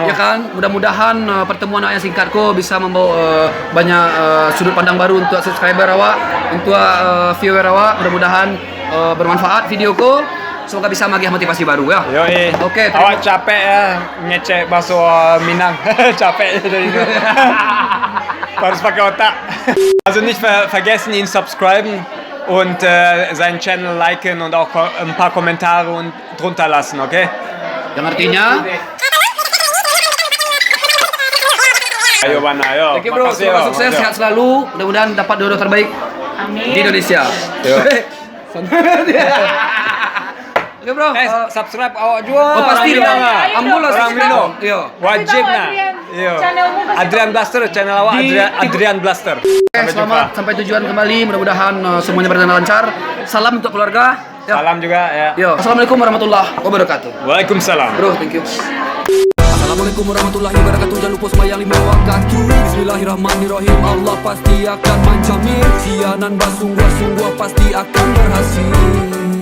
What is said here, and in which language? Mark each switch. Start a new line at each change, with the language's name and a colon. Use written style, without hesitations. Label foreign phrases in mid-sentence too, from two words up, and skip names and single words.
Indonesian: Ya kan, mudah-mudahan pertemuan yang singkat ko bisa membawa banyak sudut pandang baru untuk subscriber awak, untuk viewer awak. Mudah-mudahan bermanfaat video ko. Semoga bisa bagi motivasi baru ya. Yo Oke, awak capek ya ngecek bakso Minang. Capek dari itu. Harus pakai otak.
German: Also nicht vergessen ihn subscriben und seinen Channel liken und auch ein paar Kommentare und drunter lassen, okay?
Indonesian: Yang artinya, Ayo Bana, ayo.
English: thank you bro,
Indonesian: Makasih, semoga yo. sukses, Yo. sehat selalu. Mudah-mudahan dapat dodo terbaik Amin. di Indonesia. Yo. Oke bro. Subscribe awak juga. Oh pasti Orang dong. Minang, ah. Ambulan Orang subscribe. Minang. Iya. Wajib Kasih tahu, nah. Adrian. Iya. Channelmu kasih Adrian Blaster, channel awak Di Adrian Blaster. Sampai Selamat jumpa. sampai tujuan kembali. Mudah-mudahan semuanya berjalan lancar. Salam untuk keluarga. Ya. Salam juga ya. Yo.
Arabic: السلام عليكم ورحمة الله وبركاته. Waalaikumsalam.
English: Bro, thank you.
Arabic: السلام عليكم ورحمة الله وبركاته.
Indonesian: Jangan lupa sembahyang 5 waktu. Bismillahirrahmanirrahim. Allah pasti akan menjamin. Sianan basungguh-sungguh pasti akan berhasil.